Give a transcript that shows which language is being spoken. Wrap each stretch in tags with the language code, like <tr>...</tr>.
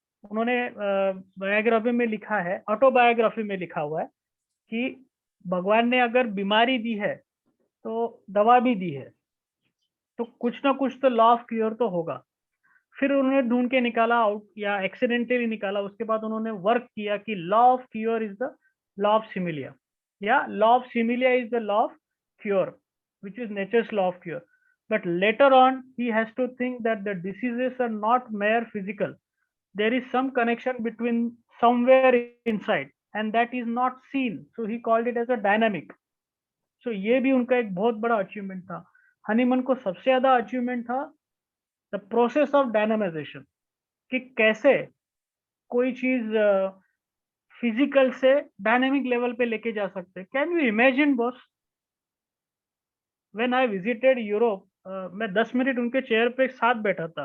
<hi>उन्होंने बायोग्राफी में लिखा है, ऑटोबायोग्राफी में लिखा हुआ है कि भगवान ने अगर बीमारी दी है तो दवा भी दी है, तो कुछ ना कुछ तो लॉ ऑफ क्योर तो होगा. फिर उन्होंने ढूंढ के निकाला आउट या एक्सीडेंटली निकाला. उसके बाद उन्होंने वर्क किया कि</hi> <en>Law of cure is the law of similia, या law of similia is the law of cure, which is nature's law of cure. But later on, he has to think that the diseases are not mere physical. There is some connection between somewhere inside, and that is not seen. So he called it as a dynamic.</en> <hi>So ये भी उनका एक बहुत बड़ा achievement था. Hahnemann को सबसे ज्यादा अचीवमेंट था</hi> <en>the process of dynamization,</en> <hi>कि कैसे कोई चीज फिजिकल से डायनेमिक लेवल पे लेके जा सकते.</hi> <en>can you imagine boss, when I visited Europe,</en> <hi>मैं 10 मिनट उनके चेयर पे साथ बैठा था.</hi>